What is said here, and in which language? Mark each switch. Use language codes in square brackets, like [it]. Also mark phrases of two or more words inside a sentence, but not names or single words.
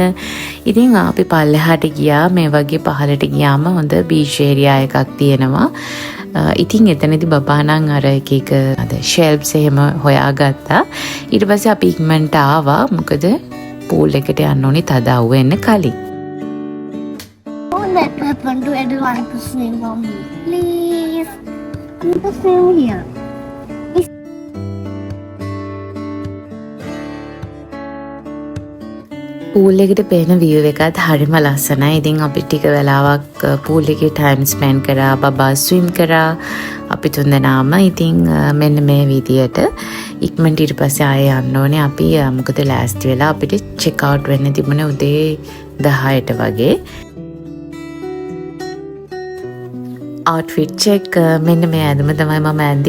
[si] ඉතින් අපි පල්ලෙහාට ගියා. මේ වගේ පහළට ගියාම හොඳ [en] beach area [si] එකක් තියෙනවා. ඉතින් එතනදී බබා නම් අර එක ෂෙල්ෆ්ස් එහෙම හොයාගත්තා. ඊට පස්සේ අපි ඉක්මනට ආවා. මොකද පූල් එකට යන්න ඕනි තදව් වෙන්න කලින්. [en] Don't let happen to everyone to swim on me. Please. Let us swim here. [si] පූල් එකට පේන view එකත් හරිම ලස්සනයි. ඉතින් අපි ටික වෙලාවක් පූල් එකේ [en] time spend [si] කරා. බබා swim කරා. අපි තුන්දෙනාම ඉතින් මෙන්න මේ විදියට ඉක්මනට ඊට පස්සේ ආයෙ යන්න ඕනේ. අපි මොකද ලෑස්ති වෙලා අපිට [en] check out [si] වෙන්න තිබුණේ උදේ 10ට වගේ. [en] outfit check [si] මෙන්න මේ ඇඳුම තමයි මම ඇඳේ.